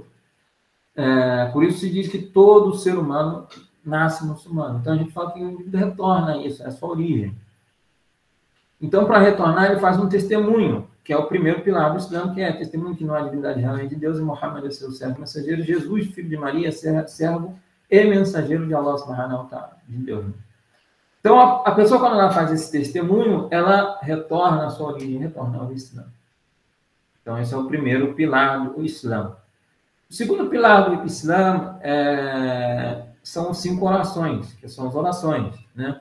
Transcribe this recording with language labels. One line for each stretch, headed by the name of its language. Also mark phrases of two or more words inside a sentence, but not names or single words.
Portuguese: Por isso se diz que todo ser humano nasce muçulmano. Então a gente fala que o indivíduo retorna a isso, a sua origem. Então, para retornar, ele faz um testemunho, que é o primeiro pilar do Islã, que é testemunho que não há divindade realmente de Deus, e Muhammad é seu servo mensageiro, Jesus, filho de Maria, servo e mensageiro de
Arabic: الله سبحانه وتعالى,
Portuguese: de Deus. Então, a pessoa, quando ela faz esse testemunho, ela retorna à sua origem, retorna ao Islã. Então, esse é o primeiro pilar do Islã. O segundo pilar do Islã são 5 orações, que são as orações, né?